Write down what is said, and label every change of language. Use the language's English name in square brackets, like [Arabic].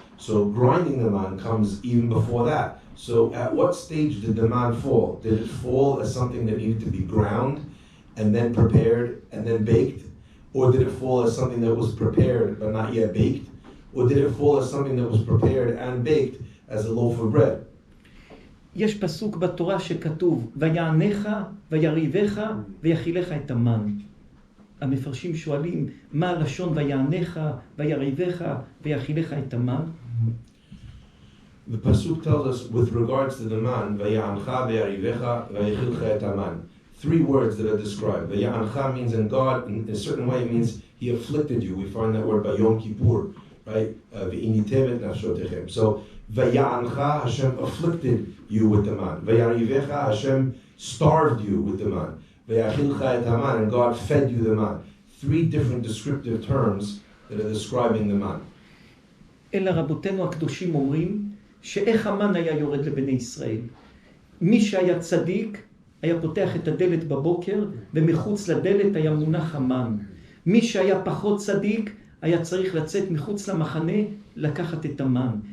[English] So grinding the man comes even before that. So at what stage did the man fall? Did it fall as something that needed to be ground and then prepared and then baked? Or did it fall as something that was prepared but not yet baked? Or did it fall as something that was prepared and baked as a loaf of bread? [Hebrew] יש פסוק בתורה שכתוב, ויענך ויריבך ויאכילך את המן. המפרשים שואלים, מה הלשון ויענך ויריבך ויאכילך את המן? [English] The pasuk tells us with regards to the man, [Hebrew] ויענך ויריבך ויאכילך את המן. [English] Three words that are described. Vaya'ancha means in God, in a certain way it means he afflicted you. We find that word by Yom Kippur, right? [Hebrew] V'initevet nafshotechem. [English] So Vaya'ancha, Hashem afflicted you with the man. Vayarivecha, Hashem starved you with the man. Vayachilcha et haman, and God fed you the man. Three different descriptive terms that are describing the man. [Hebrew] אלא רבותינו הקדושים אומרים שאיך המן היה יורד לבני ישראל. מי שהיה צדיק היה פותח את הדלת בבוקר, ומחוץ לדלת היה מונח המן. מי שהיה פחות צדיק היה צריך לצאת מחוץ למחנה לקחת את המן.